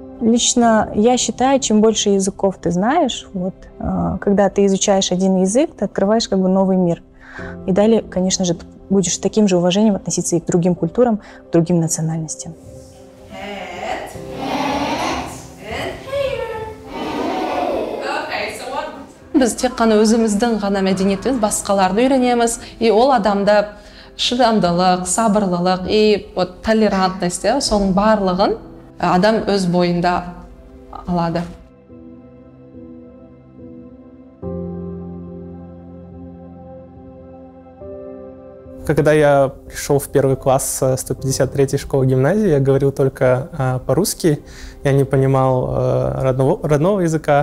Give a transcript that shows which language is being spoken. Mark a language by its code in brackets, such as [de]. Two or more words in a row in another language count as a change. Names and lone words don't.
[ru] лично я считаю, чем больше языков ты знаешь, вот, когда ты изучаешь один язык, ты открываешь как бы новый мир. И далее, конечно же, ты будешь с таким же уважением относиться и к другим культурам, к другим национальностям. [kk] Біз тек қана өзіміздің ғана мәдениетіміз, басқаларды үйренеміз, и ол адамда шыдамдылық, сабырлылық, [ru] и толерантность, [kk] соның барлығын адам өз бойында алады. [ru] Когда я пришел в первый класс 153-й школы гимназии, я говорил только по-русски, я не понимал родного языка.